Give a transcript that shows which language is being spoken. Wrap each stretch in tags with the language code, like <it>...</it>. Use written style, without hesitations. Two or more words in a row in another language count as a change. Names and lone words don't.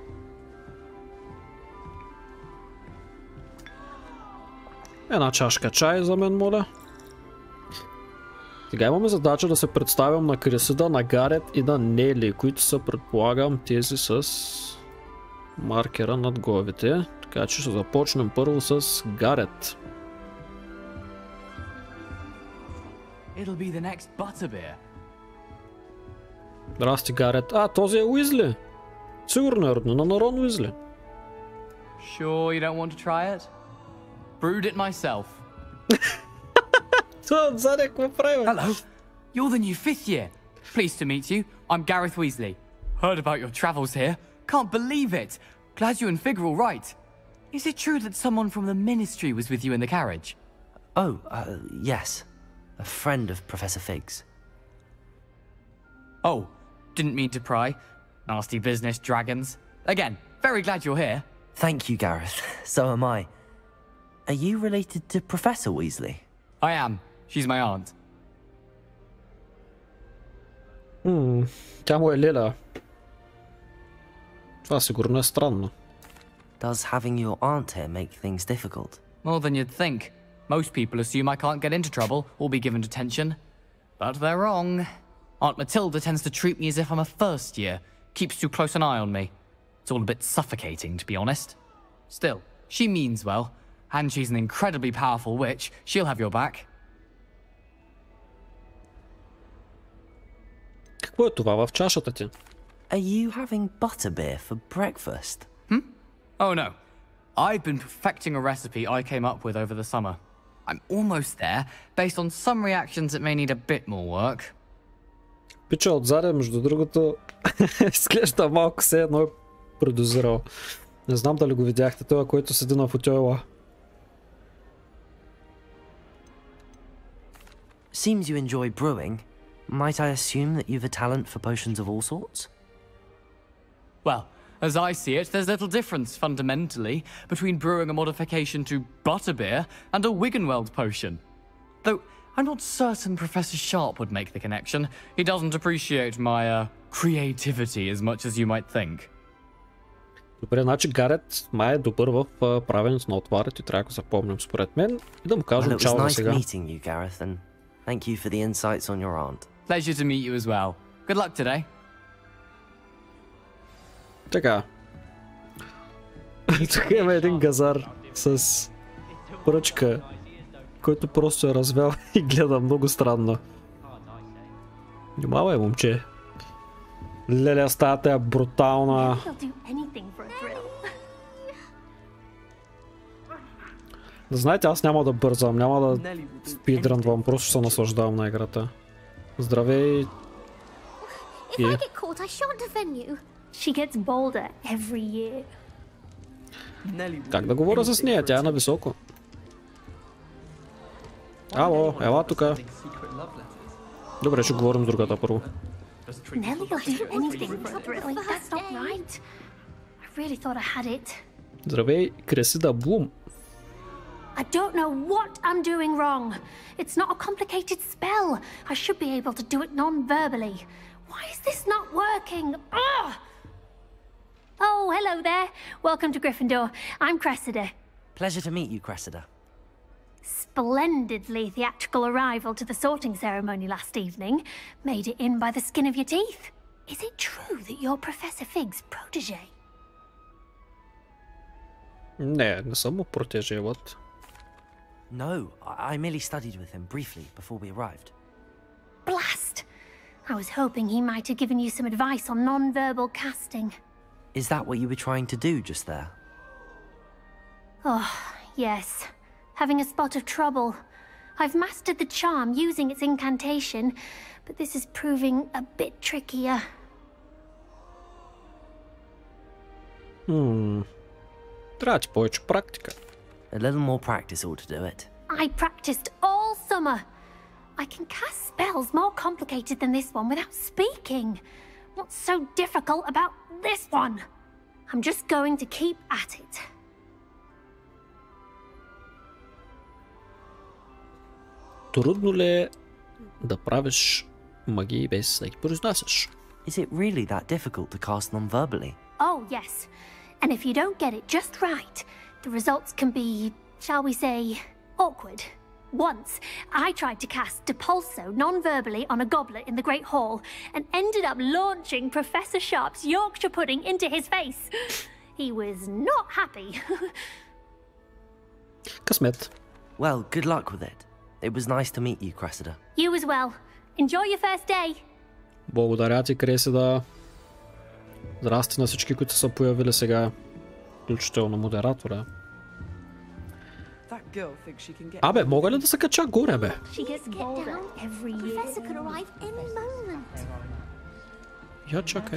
<bg>Една чашка чай за мен, моля. Сега имаме задача да се представям на Крисида, на Гарет и на Нели, които са, предполагам, тези с маркера над главите. Така че ще започнем първо с Гарет.</bg> <en>It'll be the next butterbeer.</en> <bg>Здрасти, Гарет. А, този е Уизли. Сигурно е роднина на Рон Уизли.</bg> <en>Sure you don't want to try it? Brewed it myself.</en> <bg>Това отзади какво прави?</bg> <en>Hello, you're the new 5th year. Pleased to meet you. I'm Gareth Weasley. Heard about your travels here. Can't believe it. Glad you and Fig are all right. Is it true that someone from the Ministry was with you in the carriage? Oh, yes. A friend of Professor Fig's. Oh, didn't mean to pry. Nasty business, dragons. Again, very glad you're here. Thank you, Gareth. So am I. Are you related to Professor Weasley? I am. She's my aunt.</en> <bg>Тя му е леля. Това сигурно е странно.</bg> <en>Does having your aunt here make things difficult? More than you'd think. Most people assume I can't get into trouble or be given detention. But they're wrong. Aunt Matilda tends to treat me as if I'm a first year. Keeps too close an eye on me. It's all a bit suffocating, to be honest. Still, she means well. And she's an incredibly powerful witch. She'll have your back.</en> <bg>Какво е това в чашата ти?</bg> <en>Are you having butterbeer for breakfast? Oh no. I've been perfecting a recipe I came up with over the summer. I'm almost there. Based on some reactions, it may need a bit more work.</en> <bg>Пича отзаде, между другото, изглежда малко все едно е продозирал. Не знам дали го видяхте, това, който седи на футойла.</bg> <en>Seems you enjoy brewing. Might I assume that you've a talent for potions of all sorts? Well, as I see it, there's little difference, fundamentally, between brewing a modification to butterbeer and a Wiggenweld potion. Though, I'm not certain Professor Sharp would make the connection. He doesn't appreciate my, creativity as much as you might think.</en> <bg>Добре, значи Гарет май е добър в правенето на отварят и трябва да го запомним според мен и да му кажем чао за сега.</bg> <en>It was nice meeting you, Gareth, and thank you for the insights on your aunt. Pleasure to meet you as well. Good luck today.</en> <bg>Така. Тук има един газар с пръчка, който просто е развял и гледа много странно. Внимавай, момче. Леля, стаята е брутална. Да знаете, аз няма да бързам, няма да спидрънвам, просто ще се наслаждавам на играта. Здравей.</bg> <en>If I get caught, I shan't offend you. She gets bolder every year.</en> <bg>Как да говоря с нея? Тя е на високо. Ало, ела тука. Добре, ще говорим с другата първо.</bg> <en>Nelly will do anything deliberately. That's not right. I really thought I had it.</en> <bg>Здравей, Кресида Блум.</bg> <en>I don't know what I'm doing wrong. It's not a complicated spell. I should be able to do it non-verbally. Why is this not working? Ugh! Oh, hello there. Welcome to Gryffindor. I'm Cressida. Pleasure to meet you, Cressida. Splendidly theatrical arrival to the sorting ceremony last evening. Made it in by the skin of your teeth. Is it true that you're Professor Fig's protege?</en> <bg>Не съм му протеже,</bg> <en>what? No, I merely studied with him briefly before we arrived. Blast! I was hoping he might have given you some advice on non-verbal casting. Is that what you were trying to do just there? Oh, yes. Having a spot of trouble. I've mastered the charm using its incantation, but this is proving a bit trickier.</en> <bg>Трябва ти повече практика.</bg> <en>A little more practice ought to do it. I practiced all summer. I can cast spells more complicated than this one without speaking. What's so difficult about this one? I'm just going to keep at it.</en> <bg>Трудно ли е да правиш магии без да ги произнасяш?</bg> <en>Is it really that difficult to cast non-verbally? Oh, yes. And if you don't get it just right, the results can be, shall we say, awkward. Once, I tried to cast Depulso non-verbally on a goblet in the Great Hall and ended up launching Professor Sharp's Yorkshire pudding into his face. He was not happy.</en> <bg>Късмет.</bg> <en>Well, good luck with it. It was nice to meet you, Cressida. You as well. Enjoy your first day.</en> <bg>Благодаря ти, Кресида. Здрасти на всички, които са появили сега. Включително модератора. Абе, мога ли да се кача горе, бе? Я чакай.</bg>